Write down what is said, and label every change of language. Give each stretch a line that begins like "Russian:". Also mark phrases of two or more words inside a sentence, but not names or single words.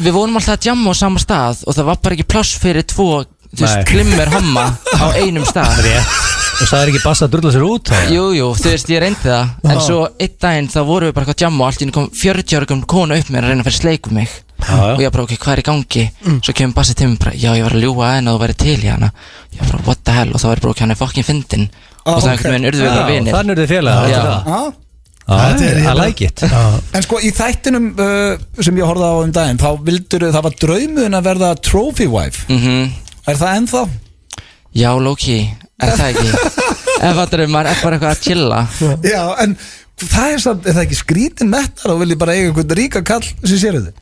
Icelandic: Við vorum alltaf að jamma á sama stað og það var bara ekki pláss fyrir tvo klimmer homma á einum stað. Og það er ekki Bassa að drulla sér út? Jú, þú veist, ég reyndi það. En svo einn daginn þá vorum við bara eitthvað að jamma og allt í einu kom 40 ára konu upp mér að reyna að fara sleik um mig. Og ég bara, ok, hvað er í gangi? Svo kemur Bassi til mig bara, já, ég var að ljúga að henni og þú væri til í hana. Ég bara,
English: what the hell?
Icelandic: Og þá var ég bara, ok, hann er fucking fyndin. Og það einhvern veginn urðu við bara vinir. Þannig urðu þið félagar.
English: I like it.
Icelandic: En sko, í þættinum sem ég horfði á daginn, þá það var draumuðin að verða
English: trophy wife.
Icelandic: Er það ennþá? Já, low-key, er það ekki? Ef það draumar er bara eitthvað að chilla. Já, en það er það ekki skrítin metnar og vil ég bara eiga einhvern ríka kall sem sér þið?